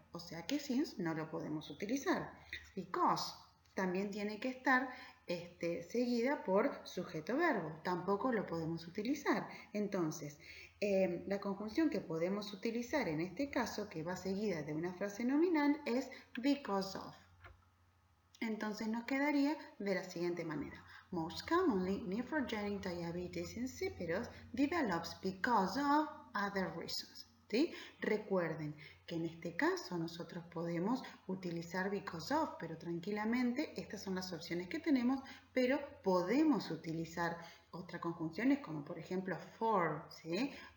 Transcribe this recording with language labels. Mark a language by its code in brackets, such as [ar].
[es] O sea que since no lo podemos utilizar. Because también tiene que estar seguida por sujeto-verbo. Tampoco lo podemos utilizar. Entonces, la conjunción que podemos utilizar en este caso, que va seguida de una frase nominal, es because of. Entonces nos quedaría de la siguiente manera. [en] Most commonly, nephrogenic diabetes insipidus develops because of other reasons. [es] ¿Sí? Recuerden que en este caso nosotros podemos utilizar because of, pero tranquilamente estas son las opciones que tenemos, pero podemos utilizar otras conjunciones como por ejemplo for, ¿sí?